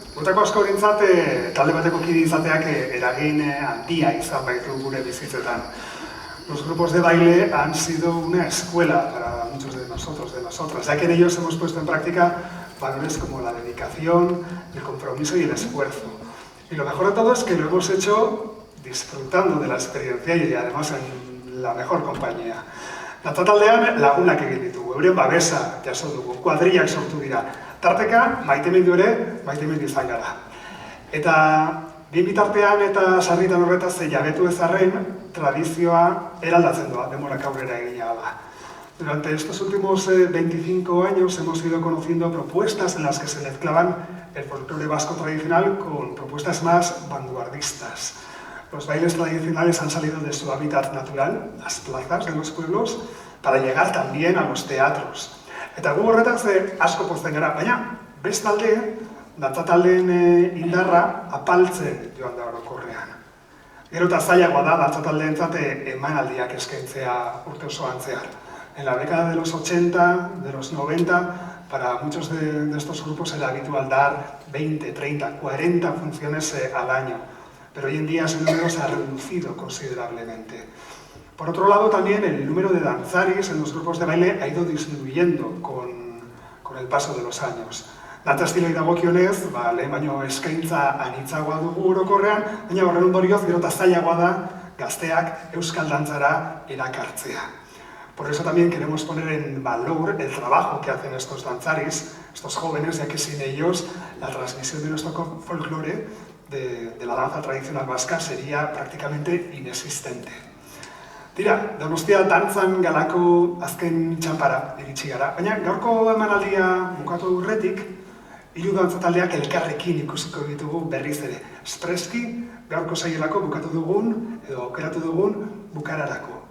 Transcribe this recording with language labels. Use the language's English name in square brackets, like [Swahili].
[Basque] Gutako asko horintzat, talde bateko kide izateak eragin handia izan baitu gure bizitzetan. [Spanish] Los grupos de baile han sido una escuela para muchos de nosotros, de nosotras, ya que en ellos hemos puesto en práctica valores como la dedicación, el compromiso y el esfuerzo. Y lo mejor de todo es que lo hemos hecho disfrutando de la experiencia y además en la mejor compañía. [Basque] Dantzataldean lagunak egin ditugu, euren babesa jaso dugu, kuadrillak sortu dira. Tarteka, maitemindu ere, maitemindu izan gara. Eta bien bitartean eta sarritan horretaz jabetu ezarren, tradizioa eraldatzen doa, demorak aurrera egina da. [Spanish] Durante estos últimos 25 años hemos ido conociendo propuestas en las que se mezclaban el folclore vasco tradicional con propuestas más vanguardistas. Los bailes tradicionales han salido de su hábitat natural, las plazas de los pueblos, para llegar también a los teatros. [Basque] Eta gu horretaz asko pozten gara, baina bestalde, dantzataldeen indarra apaltzen joan da orokorrean. Gero eta zailagoa da dantzataldeentzat emanaldiak eskaintzea urte osoan zehar. [Spanish] En la década de los 80, de los 90, para muchos de estos grupos era habitual dar 20, 30, 40 funciones al año. Pero hoy en día ese número se ha reducido considerablemente. Por otro lado, también el número de danzaris en los grupos de baile ha ido disminuyendo con el paso de los años. [Basque] Dantza estiloi dagokionez, lehen baino eskaintza anitzagoa dugu orokorrean, baina horren ondorioz gero eta zailagoa da gazteak euskal dantzara erakartzea. [Spanish] Por eso también queremos poner en valor el trabajo que hacen estos danzaris, estos jóvenes, ya que sin ellos la transmisión de nuestro folclore de la danza tradicional vasca sería prácticamente inexistente. [Basque] Tira, Donostia dantzan galako azken txanpara iritsi gara, baina gaurko emanaldia bukatu aurretik, hiru dantzataldeak elkarrekin ikusiko ditugu berriz ere. Espreski gaurko saielako bukatu dugun, edo aukeratu dugun bukararako.